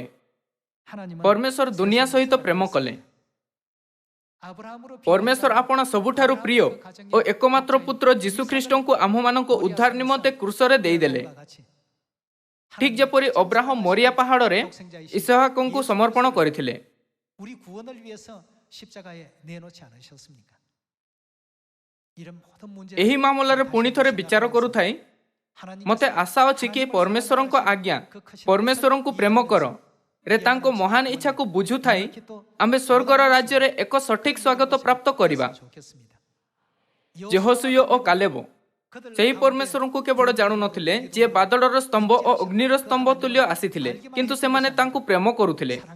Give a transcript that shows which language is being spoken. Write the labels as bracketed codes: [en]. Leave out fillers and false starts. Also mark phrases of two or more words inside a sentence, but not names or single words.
[or] ପରମେଶ୍ୱର ଦୁନିଆ ସହିତ ପ୍ରେମ କଲେ। ପରମେଶ୍ୱର ଆପଣା ସବୁଠାରୁ ପ୍ରିୟ ଓ ଏକମାତ୍ର ପୁତ୍ର ଯୀଶୁଖ୍ରୀଷ୍ଟଙ୍କୁ ଆମ୍ଭମାନଙ୍କ ଉଦ୍ଧାର ନିମନ୍ତେ କ୍ରୁଶରେ ଦେଇଦେଲେ। ଠିକ୍ ଯେପରି ଅବ୍ରାହମ ମୋରିଆ ପାହାଡ଼ରେ ଇସହାକଙ୍କୁ ସମର୍ପଣ କରିଥିଲେ। [ko] 우리 구원을 위해서 십자가에 내놓지 않으셨습니까? 이런 모든 문제 [or] ଏହି ମାମଲାରେ ପୁଣି ଥରେ ବିଚାର କରୁଥାଇ ମୋତେ ଆଶା ଅଛି କି ପରମେଶ୍ୱରଙ୍କ ଆଜ୍ଞା, ପରମେଶ୍ୱରଙ୍କୁ ପ୍ରେମ କର ରେ ତାଙ୍କ ମହାନ ଇଚ୍ଛାକୁ ବୁଝୁଥାଇ ଆମ୍ଭେ ସ୍ୱର୍ଗର ରାଜ୍ୟରେ ଏକ ସଠିକ ସ୍ୱାଗତ ପ୍ରାପ୍ତ କରିବା। ଯେହୋଶୁୟ ଓ କାଲେବ ସେହି ପରମେଶ୍ୱରଙ୍କୁ କେବଳ ଜାଣୁନଥିଲେ, ଯିଏ ବାଦଳର ସ୍ତମ୍ଭ ଓ ଅଗ୍ନିର ସ୍ତମ୍ଭ ତୁଲ୍ୟ ଆସିଥିଲେ, କିନ୍ତୁ ସେମାନେ ତାଙ୍କୁ ପ୍ରେମ କରୁଥିଲେ।